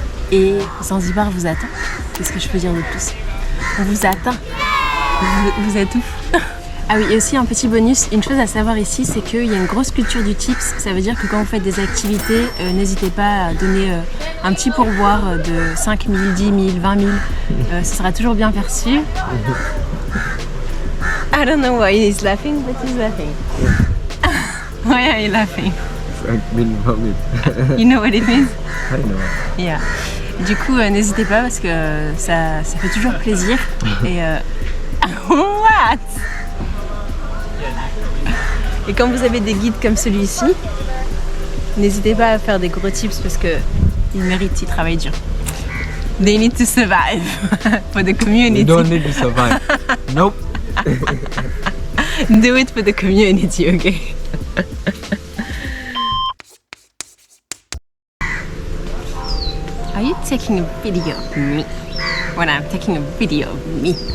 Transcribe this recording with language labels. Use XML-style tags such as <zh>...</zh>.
<fr>Et Zanzibar vous attend. Qu'est-ce que je peux dire de plus? On vous attend. Vous êtes ouf. Ah oui, et aussi un petit bonus, une chose à savoir ici, c'est qu'il y a une grosse culture du tips. Ça veut dire que quand vous faites des activités, n'hésitez pas à donner un petit pourboire de 5 000, 10 000, 20 000. Ce sera toujours bien perçu.</fr> <en>I don't know why he's laughing, but he's laughing. Why are you laughing? I mean vomit. You know what it means? I know. Yeah.</en> <fr>Du coup, n'hésitez pas parce que ça fait toujours plaisir.</fr> <en>Et what?</en> <fr>Et quand vous avez des guides comme celui-ci, n'hésitez pas à faire des gros tips parce que ils méritent, ils travaillent dur.</fr> <en>They need to survive for the community. You don't need to survive. Nope. Do it for the community, okay? Are you taking a video of me when I'm taking a video of me?</en>